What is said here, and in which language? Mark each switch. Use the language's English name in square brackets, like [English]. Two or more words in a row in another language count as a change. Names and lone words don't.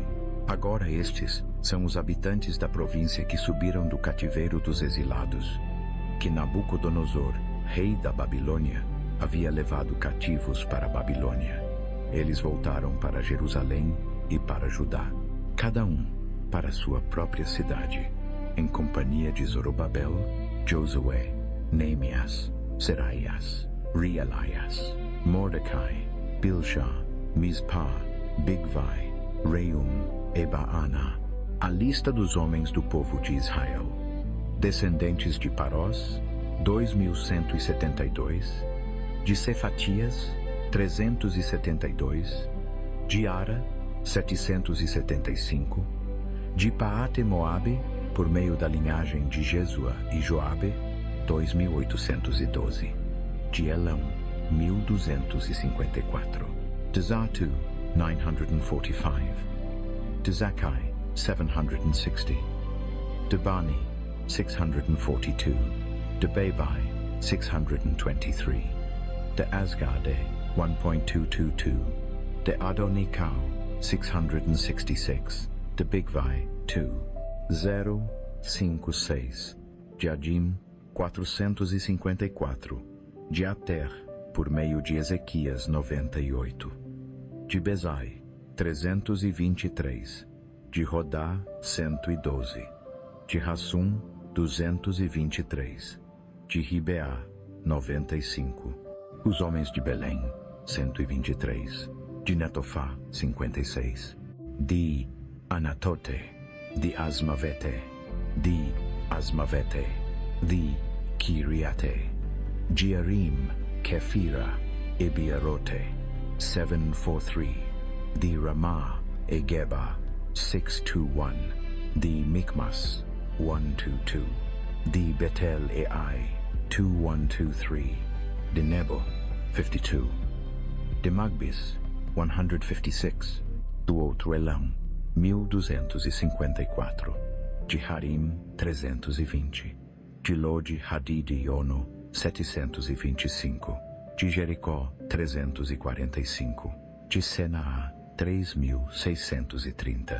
[Portuguese] Agora estes são os habitantes da província que subiram do cativeiro dos exilados, que Nabucodonosor, rei da Babilônia, havia levado cativos para a Babilônia. Eles voltaram para Jerusalém e para Judá, cada um para sua própria cidade, em companhia de Zorobabel, Josué, Neemias, Seraias, Reelaias, Mordecai, Bilshá, Mispá, Bigvai, Reum, Ebaana. A lista dos homens do povo de Israel: descendentes de Parós, 2.172, de Cefatias, 372, de Ara, 775, de Paate-Moabe, por meio da linhagem de Jesua e Joabe, 2.812, de Elão, 1.254, de Zatu, 945, de Zakai, 760, de Bani, 642, de Bebai, 623, de Asgade, 1.222, de Adonikau, 666, de Bigvai, 2.056, de Adim, 454, de Ater, por meio de Ezequias, 98, de Bezai, 323, de Rodá, 112, de Rassum, 223, de Ribeá, 95, os homens de Belém, 123, de Netofá, 56, de Anatote, de Asmavete, de Asmavete, de Kiriate, de Arim, Kefira, Ebiarote, 743, de Ramah, Egeba, 621, de Mikmas, 122, de Betel-Ai, 2123, de Nebo, 52, de Magbis, 156, do outro Elão, 1254, de Harim, 320, de Lode, Hadid e Ono, 725, de Jericó, 345, de Senaá, 3.630.